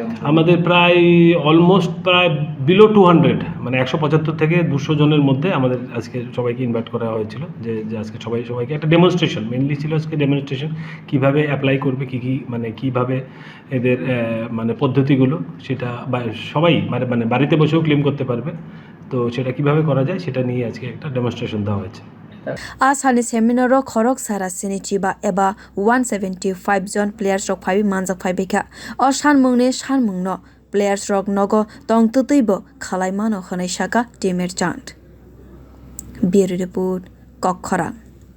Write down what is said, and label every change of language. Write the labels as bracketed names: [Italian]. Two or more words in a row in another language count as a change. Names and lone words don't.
[Bangla] আমাদের প্রায় অলমোস্ট প্রায় বিলো 200 মানে 175 থেকে 200 জনের মধ্যে আমাদের আজকে সবাইকে ইনভাইট করা হয়েছিল যে আজকে সবাইকে একটা ডেমনস্ট্রেশন মেইনলি ছিল আজকে ডেমনস্ট্রেশন কিভাবে অ্যাপ্লাই করবে কি মানে কিভাবে এদের মানে পদ্ধতিগুলো সেটা সবাই মানে বাড়িতে বসেও ক্লেম করতে পারবে, তো সেটা কিভাবে করা যায় সেটা নিয়ে আজকে একটা ডেমনস্ট্রেশন দেওয়া হয়েছে। [Kok Borok] Asani seminar o khorok sara sini chiba eba 175 jon players rok phaibi manjak phaibika o sanmung no players rok nogo tong tutuibo khalai mano khanai saka Timir Chand. [English] Bureau report Kokkhara।